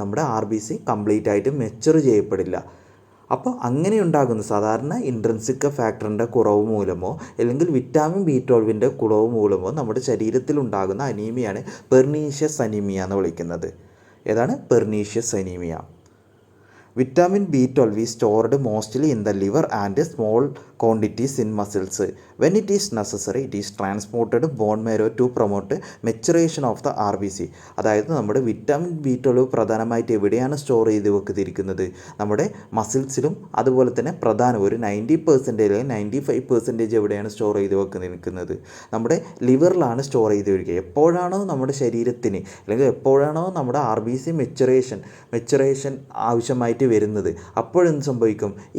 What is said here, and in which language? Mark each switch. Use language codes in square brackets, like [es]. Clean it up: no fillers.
[ml] നമ്മുടെ R B C complete ആയിട്ട് mature ചെയ്യപ്പെടില്ല. അപ്പോൾ അങ്ങനെ ഉണ്ടാകുന്ന സാധാരണ ഇൻട്രൻസിക് ഫാക്ടറിൻ്റെ കുറവ് മൂലമോ അല്ലെങ്കിൽ വിറ്റാമിൻ B12 കുറവ് മൂലമോ നമ്മുടെ ശരീരത്തിലുണ്ടാകുന്ന അനീമിയാണ് പെർനീഷ്യസ് അനീമിയ എന്ന് വിളിക്കുന്നത്. ഏതാണ്? Pernicious anaemia. [en] Vitamin B12 is stored mostly in the liver and small quantities in muscles. When it is necessary, it is transported bone marrow to promote maturation of the RBC. [ml] അതായത് നമ്മുടെ vitamin B12 പ്രധാനമായിട്ട് എവിടെയാണ് store ചെയ്ത് വെക്കുന്നിരിക്കുന്നത്? നമ്മുടെ മസിൽസിലും അതുപോലെ തന്നെ ഒരു 90% അല്ലെങ്കിൽ 95% എവിടെയാണ് സ്റ്റോർ ചെയ്ത് വെക്കുന്നിരിക്കുന്നത്? നമ്മുടെ ലിവറിലാണ് സ്റ്റോർ ചെയ്ത് വരിക. എപ്പോഴാണോ നമ്മുടെ ശരീരത്തിന് അല്ലെങ്കിൽ എപ്പോഴാണോ നമ്മുടെ RBC മെച്ചുറേഷൻ ആവശ്യമായിട്ട് വരുന്നത് അപ്പോഴെന്ത് സംഭവിക്കും?